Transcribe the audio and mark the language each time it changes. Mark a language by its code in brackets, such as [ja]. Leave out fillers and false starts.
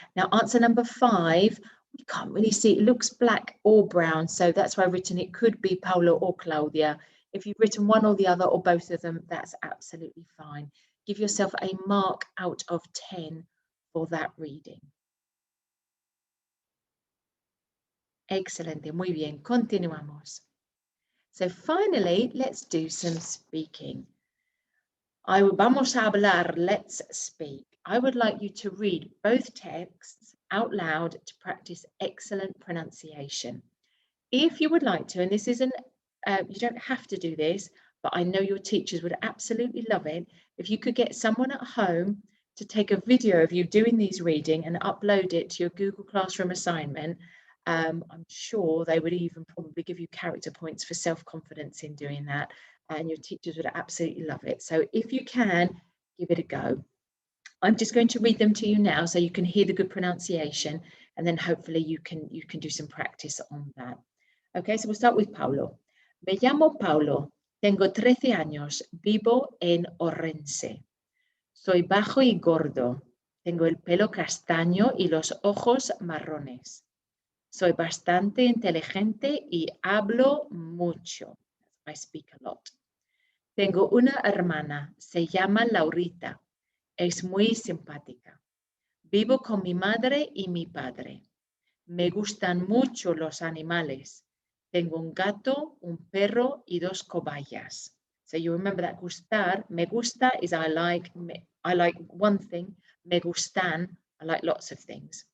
[en] Now answer number 5, we can't really see, it looks black or brown, so that's why I've written it could be Paolo or Claudia. If you've written one or the other or both of them, that's absolutely fine. Give yourself a mark out of 10 for that reading. [es] Excelente, muy bien, continuamos. [en] So finally, let's do some speaking. [es] Vamos a hablar, [en] let's speak. I would like you to read both texts out loud to practice excellent pronunciation. If you would like to, and this isn't, you don't have to do this, but I know your teachers would absolutely love it, if you could get someone at home to take a video of you doing these reading and upload it to your Google Classroom assignment, I'm sure they would even probably give you character points for self-confidence in doing that, and your teachers would absolutely love it. So if you can, give it a go. I'm just going to read them to you now so you can hear the good pronunciation, and then hopefully you can do some practice on that. Okay, so we'll start with Paulo. [es] Me llamo Paulo, tengo 13 años, vivo en Orense. Soy bajo y gordo, tengo el pelo castaño y los ojos marrones. Soy bastante inteligente y hablo mucho. [en] I speak a lot. [es] Tengo una hermana, se llama Laurita. Es muy simpática. Vivo con mi madre y mi padre. Me gustan mucho los animales. Tengo un gato, un perro y 2 cobayas. [en] So you remember that gustar. Me gusta is I like one thing. [es] Me gustan, [en] I like lots of things.